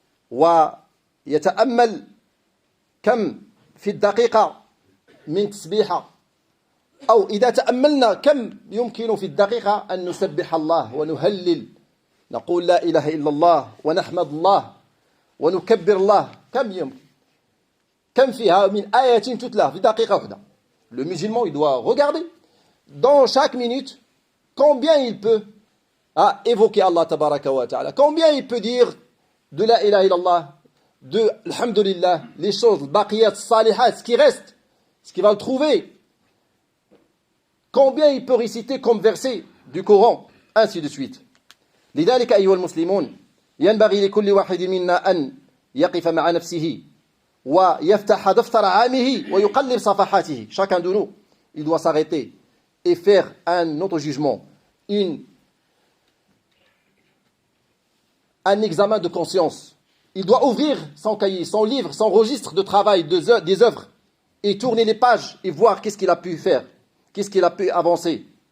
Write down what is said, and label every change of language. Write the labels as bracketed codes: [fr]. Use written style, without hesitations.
[ar] ويتأمل كم في الدقيقة من تسبيحة أو إذا تأملنا كم يمكن في الدقيقة أن نسبح الله ونهلل نقول لا إله إلا الله ونحمد الله ونكبر الله كم فيها من آية تتلى في دقيقة واحدة. [fr] Le musulman, il doit regarder dans chaque minute combien il peut évoquer Allah tabaraka wa ta'ala, combien il peut dire de la ilaha illallah, de alhamdulillah, les choses baqiyat salihat, ce qui reste, ce qu'il va le trouver, combien il peut réciter comme verset du Coran, ainsi de suite. [ar] لذلك أيها المسلمون ينبغي لكل واحد منا أن يقف مع نفسه ويفتح دفتر عامه ويقلب صفحاته. [fr] Chacun de nous, il doit s'arrêter et faire un auto-jugement, un examen de conscience. Il doit ouvrir son cahier, son livre, son registre de travail, des œuvres, et tourner les pages et voir qu'est-ce qu'il a pu faire, qu'est-ce qu'il a pu avancer.